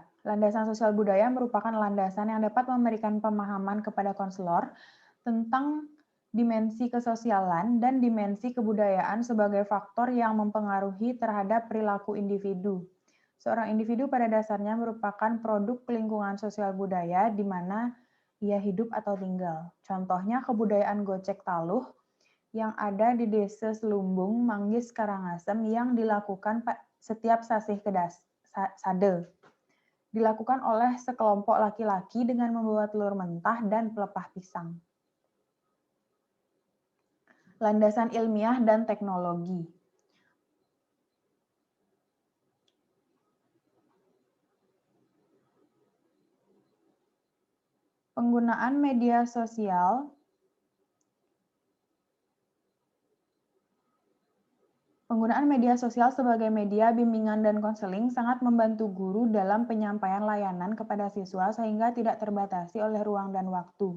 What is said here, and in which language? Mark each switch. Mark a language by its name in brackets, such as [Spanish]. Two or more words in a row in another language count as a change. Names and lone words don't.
[Indonesian] Landasan sosial budaya merupakan landasan yang dapat memberikan pemahaman kepada konselor tentang dimensi kesosialan dan dimensi kebudayaan sebagai faktor yang mempengaruhi terhadap perilaku individu. Seorang individu pada dasarnya merupakan produk lingkungan sosial budaya di mana ia hidup atau tinggal. Contohnya kebudayaan Gocek Taluh yang ada di Desa Selumbung, Manggis, Karangasem yang dilakukan setiap sasih sade. Dilakukan oleh sekelompok laki-laki dengan membawa telur mentah dan pelepah pisang. Landasan ilmiah dan teknologi. Penggunaan media sosial sebagai media bimbingan dan konseling sangat membantu guru dalam penyampaian layanan kepada siswa sehingga tidak terbatasi oleh ruang dan waktu.